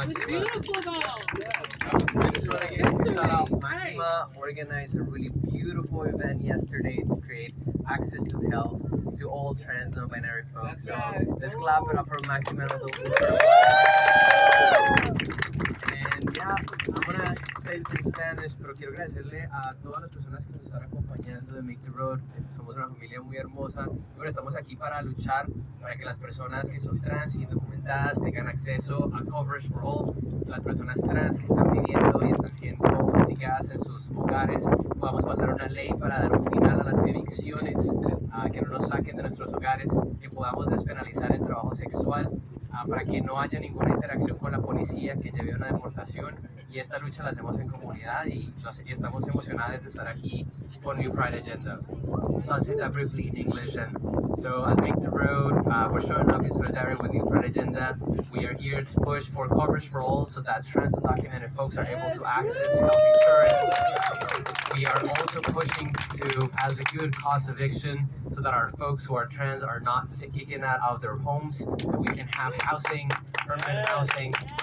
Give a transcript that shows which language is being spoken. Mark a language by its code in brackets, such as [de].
[en] I just want to give a shout out. Maxima organized a really beautiful event yesterday to create access to health to all trans non-binary folks. So let's clap it up for Maxima. And yeah, I'm gonna say this in Spanish, [es] pero quiero agradecerle a todas las personas que nos están acompañando de Make the Road. Somos una familia muy hermosa. Bueno, estamos aquí para luchar para que las personas que son trans y indocumentadas tengan acceso a coverage for all. Las personas trans que están viviendo y están siendo hostigadas en sus hogares, podamos pasar una ley para dar un final a las evicciones, que no nos saquen de nuestros hogares, que podamos despenalizar el trabajo sexual, para que no haya ninguna interacción con la policía que lleve a una deportación. Y esta lucha la hacemos en comunidad y estamos emocionados de estar aquí con New Pride Agenda. [en] So I'll say that briefly in English. And so as Make the Road, we're showing up in solidarity with New Pride Agenda. We are here to push for coverage for all so that trans undocumented folks are able to access health insurance. We are also pushing to pass a good cost eviction so that our folks who are trans are not taken out of their homes, that we can have housing, permanent housing.